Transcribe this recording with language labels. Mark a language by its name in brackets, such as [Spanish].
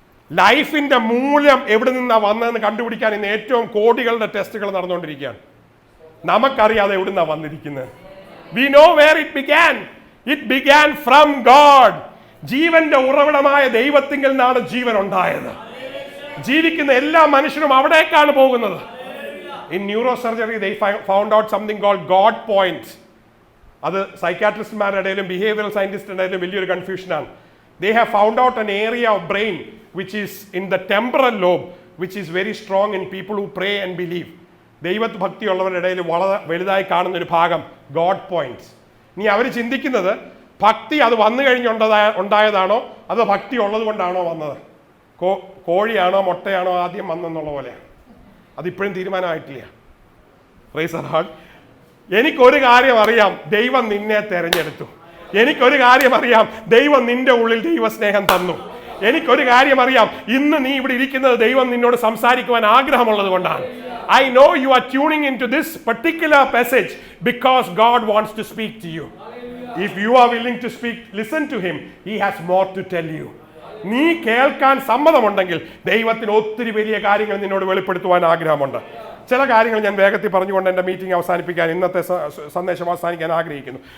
[Malayalam] ലൈഫിന്റെ മൂല്യം എവിടെ നിന്നാണ് വന്നതെന്ന് കണ്ടുപിടിക്കാൻ ഇന്ന് ഏറ്റവും കോടികളുടെ ടെസ്റ്റുകൾ നടന്നുകൊണ്ടിരിക്കുകയാണ്. നമുക്കറിയാതെ എവിടെ നിന്നാണ് വന്നിരിക്കുന്നത്. [English] We know where it began. It began from God. [Malayalam] ജീവന്റെ ഉറവിടമായ ദൈവത്തിങ്കിൽ നിന്നാണ് ജീവൻ ഉണ്ടായത്. ജീവിക്കുന്ന എല്ലാ മനുഷ്യരും അവിടേക്കാണ് പോകുന്നത്. [English] In neurosurgery they found out something called God points. [Malayalam] അത് സൈക്കാട്രിസ്റ്റുമാരുടെ ഇടയിലും ബിഹേവിയറൽ സയന്റിസ്റ്റിന്റെ ഇടയിലും വലിയൊരു കൺഫ്യൂഷനാണ്. [English] They have found out an area of brain which is in the temporal lobe which is very strong in people who pray and believe. [Malayalam] ദൈവഭക്തിയുള്ളവരുടെ ഇടയിൽ വളരെ വലുതായി കാണുന്ന ഒരു ഭാഗം ഗോഡ് പോയിന്റ്സ്. ഇനി അവർ ചിന്തിക്കുന്നത് ഭക്തി അത് വന്നു കഴിഞ്ഞുണ്ടായതാണോ അതോ ഭക്തി ഉള്ളത് കൊണ്ടാണോ വന്നത്, കോഴിയാണോ മുട്ടയാണോ ആദ്യം വന്നെന്നുള്ള പോലെയാണ്. അതിപ്പോഴും തീരുമാനമായിട്ടില്ല. Praise the Lord. എനിക്കൊരു കാര്യം അറിയാം, ദൈവം നിന്നെ തെരഞ്ഞെടുത്തു. എനിക്കൊരു കാര്യം അറിയാം, ദൈവം നിന്റെ ഉള്ളിൽ ദൈവസ്നേഹം തന്നു. എനിക്കൊരു കാര്യം അറിയാം, ഇന്ന് നീ ഇവിടെ ഇരിക്കുന്നത് ദൈവം നിന്നോട് സംസാരിക്കുവാൻ ആഗ്രഹമുള്ളത് കൊണ്ടാണ്. [English] I know you are tuning into this particular passage because God wants to speak to you. If you are willing to speak, listen to him. He has more to tell you. [Malayalam] നീ കേൾക്കാൻ സമ്മതമുണ്ടെങ്കിൽ ദൈവത്തിന് ഒത്തിരി വലിയ കാര്യങ്ങൾ നിന്നോട് വെളിപ്പെടുത്തുവാൻ ആഗ്രഹമുണ്ട്. ചില കാര്യങ്ങൾ ഞാൻ വേഗത്തിൽ പറഞ്ഞുകൊണ്ട് എൻ്റെ മീറ്റിംഗ് അവസാനിപ്പിക്കാൻ, ഇന്നത്തെ സന്ദേശം അവസാനിക്കാൻ ആഗ്രഹിക്കുന്നു.